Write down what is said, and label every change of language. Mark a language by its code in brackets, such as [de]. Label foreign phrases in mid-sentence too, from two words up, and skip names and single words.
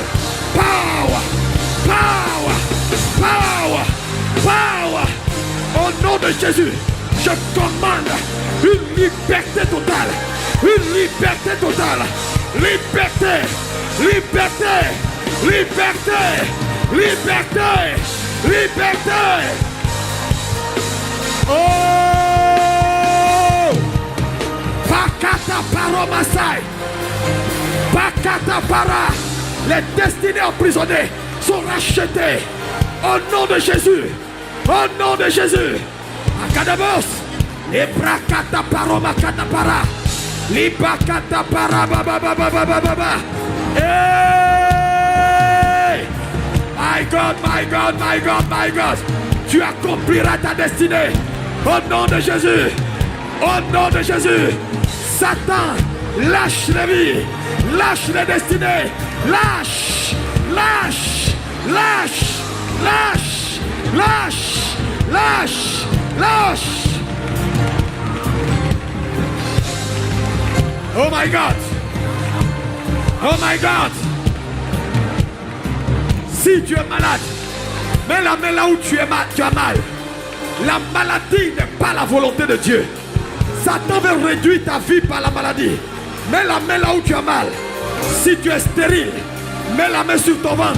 [en] Power, power, power, power. [fr] Au nom de Jésus, je commande une liberté totale. Une liberté totale. Liberté, liberté, liberté, liberté, liberté. Oh! Pakata paromasai. Pakata para. Les destinées emprisonnées sont rachetées. Au nom de Jésus. Au nom de Jésus. Akadabos. Ebrakata paromakata para. Libakata para baba baba baba baba. Hey! [en] My God, my God, my God, my God. [fr] Tu accompliras ta destinée. Au nom de Jésus. Au nom de Jésus. Satan, lâche les vies. Lâche les destinées. Lâche. Lâche. Lâche. Lâche. Lâche. Lâche. Lâche. [en] Oh my God. Oh my God. [fr] Si tu es malade, mets la main là où tu as mal. La maladie n'est pas la volonté de Dieu. Satan veut réduire ta vie par la maladie. Mets la main là où tu as mal. Si tu es stérile, mets la main sur ton ventre.